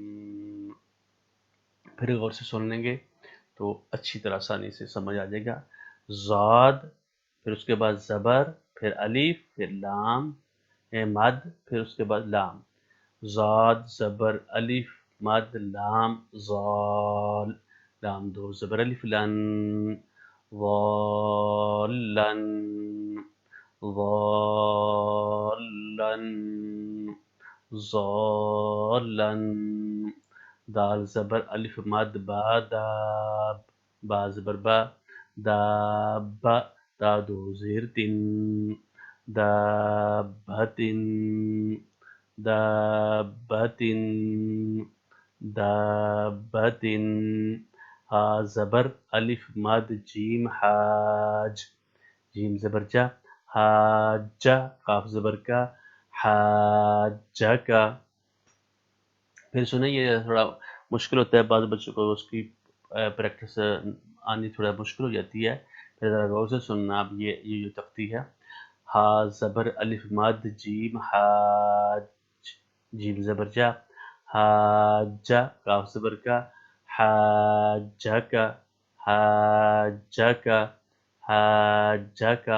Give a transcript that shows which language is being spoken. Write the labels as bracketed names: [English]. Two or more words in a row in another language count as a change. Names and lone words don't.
[Urdu] پھر غور سے سن لیں گے تو اچھی طرح آسانی سے سمجھ آ جائے گا۔ ضاد، پھر اس کے بعد زبر، پھر الف، پھر لام مد، پھر اس کے بعد لام، ضاد زبر الف مد لام ضال، لام دو زبر الف لن، ضالن ضالن ضالن۔ دال زبر الف مد با داب، با زبر با، داب، دا دو زیر تن، دابتن دابتن دابتن۔ ہا زبر الف مد جیم حاج، جیم زبر جا، حاجہ، قاف زبر کا، حاجہ کا۔ پھر سنیں، یہ تھوڑا مشکل ہوتا ہے بعض بچوں کو، اس کی پریکٹس آنی تھوڑا مشکل ہو جاتی ہے، پھر ذرا غور سے سننا۔ اب یہ جو تختی ہے، ہا زبر الف مد جیم حاج، جیم زبر جا، حاجہ، قاف زبر کا، حاجہ کا، حاجہ کا، حاجہ کا۔